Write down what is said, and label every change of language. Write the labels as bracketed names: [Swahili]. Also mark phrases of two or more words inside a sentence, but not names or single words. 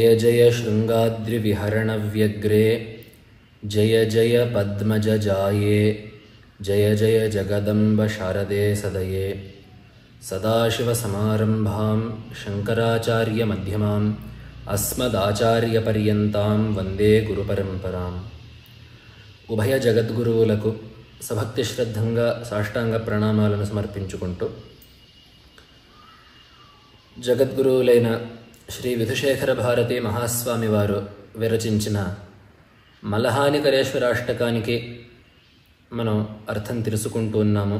[Sanskrit] जय शृङ्गाद्रिविहरणव्यग्रे जय जय पद्मजजाये जय जय जगदम्ब शारदे सदये सदाशिवसमारम्भां शङ्कराचार्यमध्यमाम् अस्मदाचार्यपर्यन्तां वन्दे गुरुपरम्पराम्। [Telugu] ఉభయ జగద్గురువులకు సభక్తి శ్రద్ధంగా సాష్టాంగ ప్రణామాలను సమర్పించుకుంటూ జగద్గురువులైన శ్రీ విధుశేఖర భారతి మహాస్వామి వారు విరచించిన మలహానికరేశ్వరాష్టకానికి మనం అర్థం తెలుసుకుంటూ ఉన్నాము.